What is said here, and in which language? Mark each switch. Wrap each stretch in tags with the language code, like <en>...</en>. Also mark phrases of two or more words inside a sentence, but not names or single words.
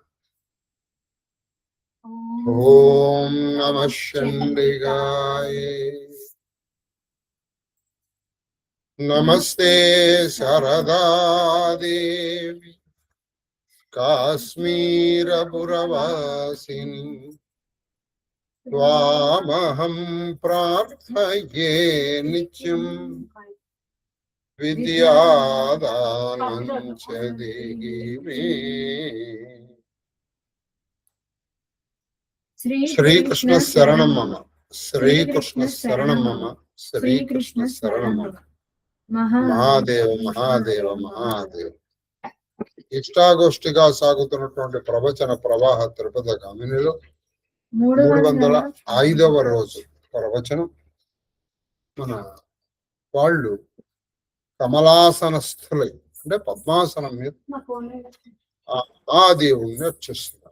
<sa>ओम नमः चंडिकाय नमस्ते शारदा देवी काश्मीरपुरवासिनी त्वामहं प्रार्थये नित्यं विद्यादानं च देहि मे। श्री कृष्ण शरणं मम, श्री कृष्ण शरणं मम, श्री कृष्ण शरणं मम। महादेव महादेव महादेव।</sa> <te>ఇష్టాగోష్ఠిగా సాగుతున్నటువంటి ప్రవచన ప్రవాహ తిరుపతి గామినిలో 305వ రోజు ప్రవచనం. మన వాళ్ళు కమలాసనస్థులై అంటే పద్మాసనం మీద ఆ దేవుణ్ణి వచ్చేస్తున్నారు.</te>